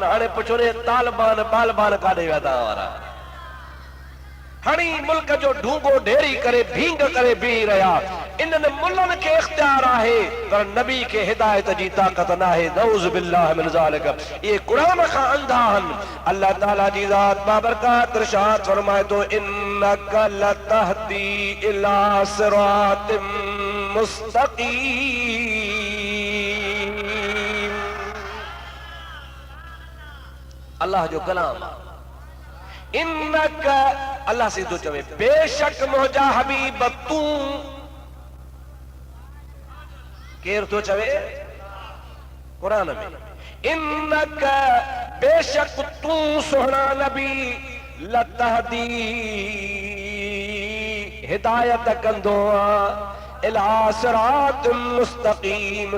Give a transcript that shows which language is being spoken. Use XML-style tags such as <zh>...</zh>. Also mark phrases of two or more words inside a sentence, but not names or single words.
<sd>हाणे पुछो रे तालिबान बालिबान काॾे विया तव्हां वारा? हणी मुल्क जो ढूंगो ढेरी करे भींग करे बीह रहिया। इन्हनि मुल्हनि खे इख्तियार आहे पर नबी खे हिदायत जी ताकत न आहे।</sd> <ar>نعوذ بالله من ذلك.</ar> <sd>ये कुरान खां अंधा आहिनि। अल्लाह ताला जी ज़ात बाबरकात इरशाद फरमाए थो,</sd> <ar>إنك لتهدي إلى صراط مستقيم.</ar> <sd>अल्लाह जो कलाम। इन्नका अल्लाह से तो चवे बेशक मुंहिंजा हबीब तू। केर तो चवे कुरान में, इन्नका बेशक तू सोहना नबी लतहदी हिदायत कंदो</sd> <ar>إلى صراط مستقيم.</ar>